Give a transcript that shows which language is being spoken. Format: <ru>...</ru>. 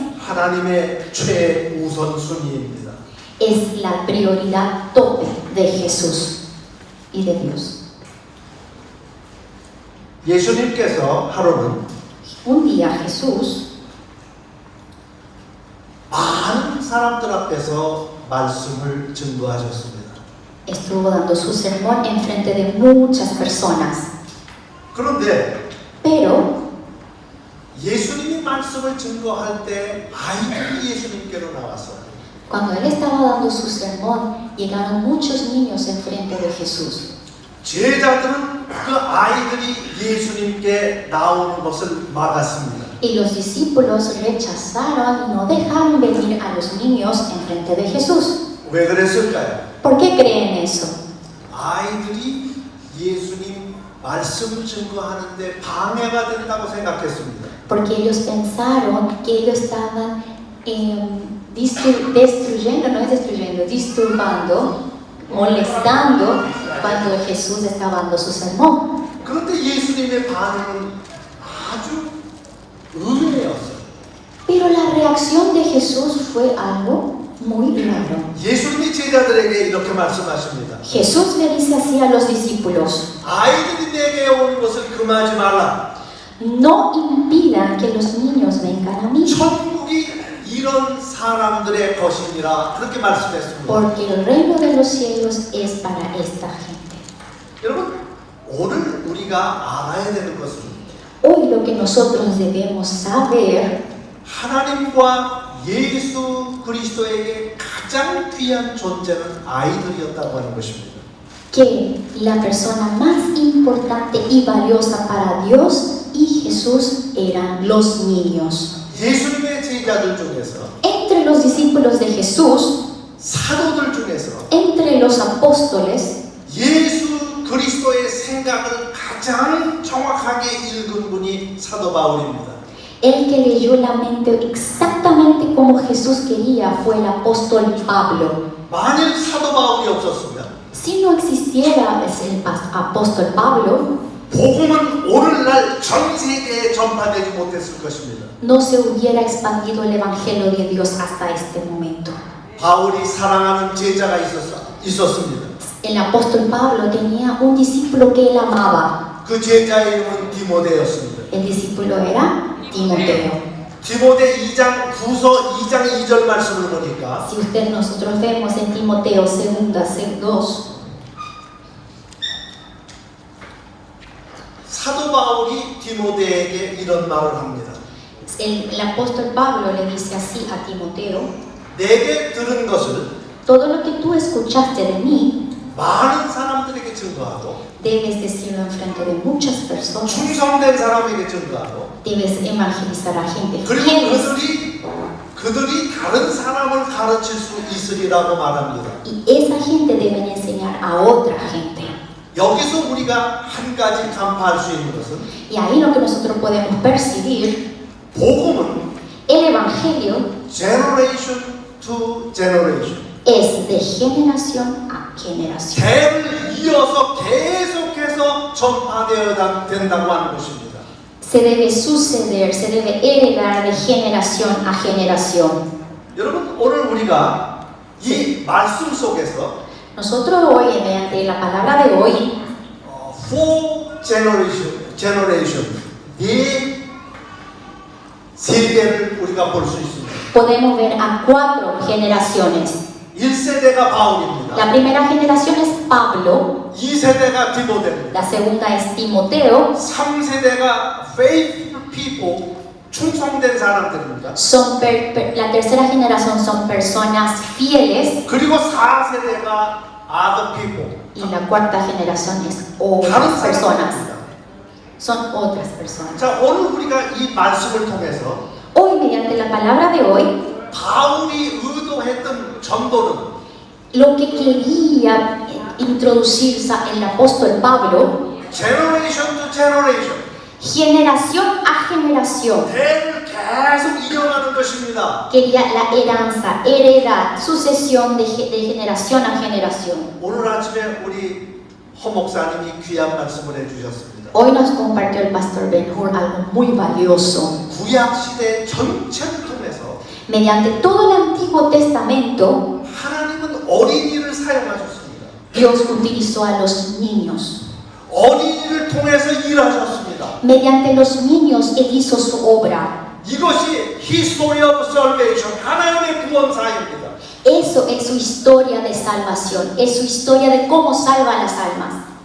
<ko>하나님의 최우선 순위입니다.</ko> <es>es la prioridad tope de Jesús y de Dios.</es> <ko>예수님께서 하루는</ko> <es>Un día Jesús</es> <ko>많은 사람들 앞에서 말씀을 증거하셨습니다.</ko> <es>estuvo dando su sermón en frente de muchas personas,</es> <ko>그런데</ko> <es>pero</es> <ko>예수님이 말씀을 증거할 때 아이들이 예수님께로 나왔어요.</ko> <es>cuando él estaba dando su sermón, llegaron muchos niños en frente de Jesús.</es> <ko>제자들은 그 아이들이 예수님께 나오는 것을 막았습니다.</ko> <es>Y los discípulos rechazaron y no dejaron venir a los niños en frente de Jesús.</es> <ko>왜 그랬을까요?</ko> <es>¿Por qué creen eso?</es> <ko>아이들이 예수님 말씀을 증거하는데 방해가 된다고 생각했습니다.</ko> <es>Porque ellos pensaron que ellos estaban destruyendo, no es destruyendo, disturbando, molestando cuando Jesús estaba dando su sermón.</es> <ko>그런데 예수님의 반응은 아주 의외였어요.</ko> <es>Pero la reacción de Jesús fue algo muy raro.</es> <ko>예수님이 제자들에게 이렇게 말씀하십니다.</ko> <es>Jesús le dice así a los discípulos:</es> <ko>아이들이 내게 오는 것을 금하지 말라.</ko> <es>no impidan que los niños vengan a mí,</es> <ko>천국이 이런 사람들의 것이니라 그렇게 말씀했습니다.</ko> <es>porque el reino de los cielos es para esta gente.</es> <ko>여러분, 오늘 우리가 알아야 되는 것은</ko> <es>Hoy lo que nosotros debemos saber,</es> <ko>하나님과 예수 그리스도에게 가장 귀한 존재는 아이들이었다고 하는 것입니다.</ko> <es>que la persona más importante y valiosa para Dios y Jesús eran los niños.</es> <ko>예수님의 제자들 중에서,</ko> <es>Entre los discípulos de Jesús,</es> <ko>사도들 중에서</ko> <es>entre los apóstoles,</es> <ko>예수 그리스도의 생각을 가장 정확하게 읽은 분이 사도 바울입니다.</ko> <es>el que leyó la mente exactamente como Jesús quería fue el apóstol Pablo.</es> <ko>만일 사도 바울이 없었으면</ko> <es>Si no existiera el apóstol Pablo,</es> <ko>복음은 오늘날 전 세계에 전파되지 못했을 것입니다.</ko> <es>no se hubiera expandido el Evangelio de Dios hasta este momento.</es> <ko>바울이 사랑하는 제자가 있었습니다.</ko> <es>El apóstol Pablo tenía un discípulo que él amaba.</es> <ko>그 제자의 이름은 디모데였습니다.</ko> <es>El discípulo era Timoteo.</es> <ko>디모데 2장 후서 2장 2절 말씀을 보니까</ko> <es>Si nosotros vemos en Timoteo 2,</es> <ko>사도 바울이 디모데에게 이런 말을 합니다.</ko> <es>el apóstol Pablo le dice así a Timoteo:</es> <ko>내게 들은 것을</ko> <es>todo lo que tú escuchaste de mí,</es> <ko>많은 사람들에게 증거하고</ko> <es>debes decirlo en frente de muchas personas.</es> <ko>충성된 사람에게 증거하고</ko> <es>Debes evangelizar a gente.</es> <ko>그리고</ko> <es>Fieles.</es> <ko>그들이 다른 사람을 가르칠 수 있으리라고 말합니다.</ko> <es>Y esa gente debe enseñar a otra gente.</es> <ko>여기서 우리가 한 가지 간파할 수 있는 것은</ko> <es>Y ahí lo que nosotros podemos percibir,</es> <ko>복음은</ko> <es>el evangelio</es> <en>generation to generation</en> <es>es de generación a generación.</es> <ko>대를 이어서 계속해서 전파되어야 된다고 하는 것입니다.</ko> <es>Se debe suceder, se debe heredar de generación a generación.</es> <ko>여러분 오늘 우리가 이 말씀 속에서</ko> <es>Nosotros hoy, mediante la palabra de hoy,</es> <en>four generation</en> <ko>네 세대를 우리가 볼 수 있습니다.</ko> <es>podemos ver a 4 generaciones.</es> <ko>1세대가 바울입니다.</ko> <es>La primera generación es Pablo,</es> <ko>2세대가 디모데입니다.</ko> <es>la segunda es Timoteo,</es> <ko>3세대가</ko> <en>faith people,</en> <ko>충성된 사람들입니다.</ko> <es>la tercera generación son personas fieles</es> <ko>그리고 4세대가</ko> <en>other people,</en> <es>y la cuarta generación es</es> <ko>다른</ko> <es>otras personas.</es> <ko>사람들입니다.</ko> <es>Son otras personas.</es> <ko>자, 오늘 우리가 이 말씀을 통해서</ko> <es>Hoy, mediante la palabra de hoy,</es> <ko>바울이 의도했던 전도는</ko> <es>lo que quería introducir el apóstol Pablo,</es> <en>generation to generation,</en> <es>generación a generación,</es> <ko>대를 계속 이어가는 것입니다.</ko> <es>quería la heranza, heredad, sucesión de generación a generación.</es> <ko>오늘 아침에 우리 허 목사님이 귀한 말씀을 해주셨습니다.</ko> <es>Hoy nos compartió el pastor Ben-Hur algo muy valioso.</es> <ko>구약 시대 전체를 통해서</ko> <es>Mediante todo el Antiguo Testamento,</es> <ko>하나님은 어린이를 사용하셨습니다.</ko> <es>Dios utilizó a los niños.</es> <ko>어린이를 통해서 일하셨습니다.</ko> <es>Mediante los niños, Él hizo su obra.</es> <ko>이것이</ko> <en>History of Salvation,</en> <ko>하나님의 구원 사역입니다.</ko> <es>Eso es su historia de salvación, es su historia de cómo salva las almas.</es>